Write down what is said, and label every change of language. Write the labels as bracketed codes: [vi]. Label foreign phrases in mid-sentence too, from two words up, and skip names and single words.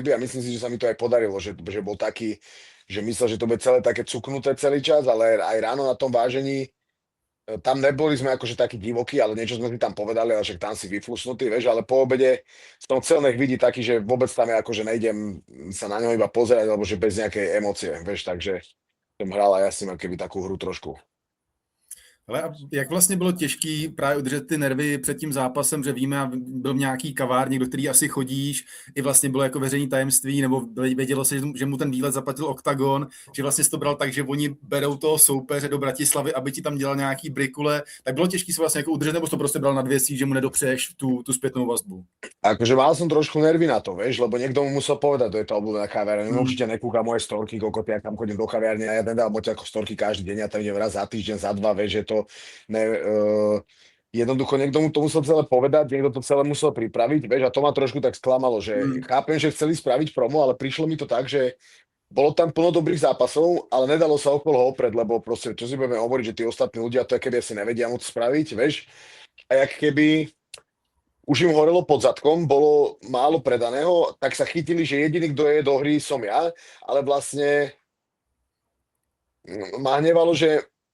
[sk] a myslím si, že sa mi to aj podarilo, že bol taký, že myslel, že to bude celé také cuknuté celý čas, ale aj ráno na tom vážení tam neboli sme akože takí divokí, ale niečo sme si tam povedali, ale však tam si vyflusnutý, vieš, ale po obede som chcel nech vidí taký, že vôbec tam je akože nejdem sa na ňo iba pozerať, alebo že bez nejakej emócie, vieš, takže som hral aj ja s ním keby takú hru trošku. [cs] Ale a jak vlastně bylo těžký právě udržet ty nervy před tím zápasem, že víme, byl v nějaký kavárně, do který asi chodíš, i vlastně bylo jako veřejný tajemství, nebo vědělo se, že mu ten výlet zaplatil Octagon, že vlastně jsi to bral tak, že oni berou toho soupeře do Bratislavy, aby ti tam dělal nějaký brikule, tak bylo těžký se vlastně jako udržet, nebo jsi to prostě bral nad věcí, že mu nedopřeješ tu zpětnou vazbu? [sk] Akože mal som trošku nervy na to, vieš, lebo niekto mu musel povedať, to je tá obľúbená kaviareň. Určite nekúka moje storky, koľko ja tam chodím do kaviarne a ja nedávam moc ako storky každý deň, ja tam idem raz za týždeň, za dva, vieš, že to jednoducho niekto mu to musel celé povedať, niekto to celé musel pripraviť, vieš, a to ma trošku tak sklamalo, že chápem, že chceli spraviť promo, ale prišlo mi to tak, že bolo tam plno dobrých zápasov, ale nedalo sa okolo ho oprieť, lebo proste, čo si budeme hovoriť, že tí ostatní ľudia to keby asi nevedia moc spraviť, vieš, a jak keby už im horelo pod zadkom, bolo málo predaného, tak sa chytili, že jediný, kto je do hry, som ja, ale vlastne ma hnevalo, že